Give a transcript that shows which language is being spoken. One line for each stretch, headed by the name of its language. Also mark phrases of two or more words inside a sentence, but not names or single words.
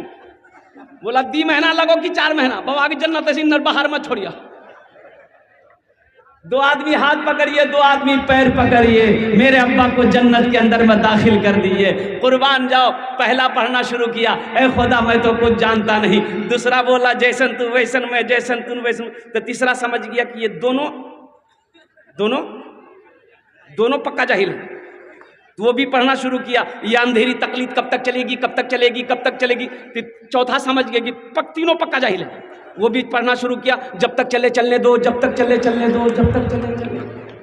Hindi: बोला 2 महीना लगो कि 4 महीना? बाबा की जन्नत ऐसी अंदर बाहर मत छोड़िया। 2 आदमी हाथ पकड़िए, 2 आदमी पैर पकड़िए, मेरे अब्बा को जन्नत के अंदर में दाखिल कर दिए। कुर्बान जाओ। पहला पढ़ना शुरू किया, ए खुदा मैं तो कुछ जानता नहीं। दूसरा बोला जैसन तू वैसन में, जैसन तू वैसन। तो तीसरा समझ गया कि ये दोनों दोनों दोनों पक्का जाहिल है। तो वो भी पढ़ना शुरू किया, ये अंधेरी तकलीफ कब तक चलेगी, कब तक चलेगी, कब तक चलेगी। फिर चौथा समझ गया कि तीनों पक्का जाहिल है। वो भी पढ़ना शुरू किया, जब तक चले चलने दो, जब तक चले चलने दो, जब तक चले चलने दो।